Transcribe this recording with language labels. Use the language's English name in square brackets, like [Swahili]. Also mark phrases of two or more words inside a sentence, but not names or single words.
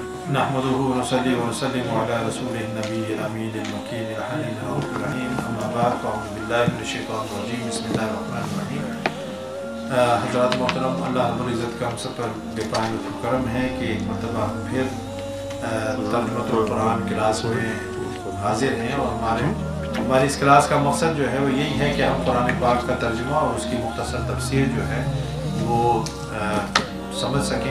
[Arabic] نحمده ونصلي ونسلم على رسوله النبي الأمين المكين الحنين الرؤوف الرحيم أما بعد فأعوذ بالله من الشيطان الرجيم بسم الله الرحمن الرحيم. [Urdu] حضرات محترم، اللہ رب العزت کا ہم سب پر بے پایاں کرم ہے کہ ایک مرتبہ ہم پھر ترجمۃ القرآن کلاس میں حاضر ہیں اور ہماری اس کلاس کا مقصد جو ہے وہ یہی ہے کہ ہم قرآن پاک کا ترجمہ اور اس کی مختصر تفسیر جو ہے وہ سمجھ سکیں.